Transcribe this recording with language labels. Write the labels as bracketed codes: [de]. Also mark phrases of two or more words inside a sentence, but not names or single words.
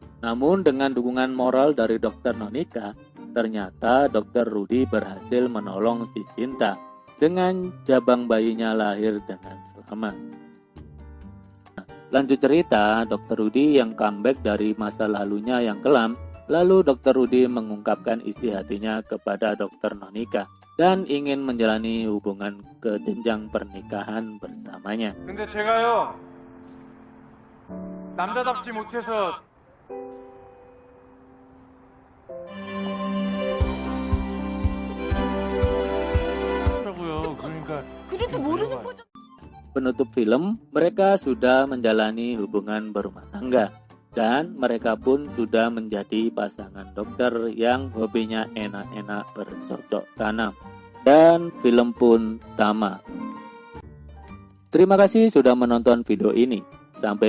[id] Namun dengan dukungan moral dari Dokter Nonika, ternyata Dokter Rudi berhasil menolong si Sinta dengan jabang bayinya lahir dengan selamat. Lanjut cerita, Dokter Rudi yang comeback dari masa lalunya yang kelam, lalu Dokter Rudi mengungkapkan isi hatinya kepada Dokter Nonika dan ingin menjalani hubungan ke jenjang pernikahan bersamanya. [ko] 근데 제가요 남자답지 못해서 그래도 모르는 거죠. [id] Penutup film, mereka sudah menjalani hubungan berumah tangga dan mereka pun sudah menjadi pasangan dokter yang hobinya enak-enak bercocok tanam. Dan film pun tamat. Terima kasih sudah menonton video ini.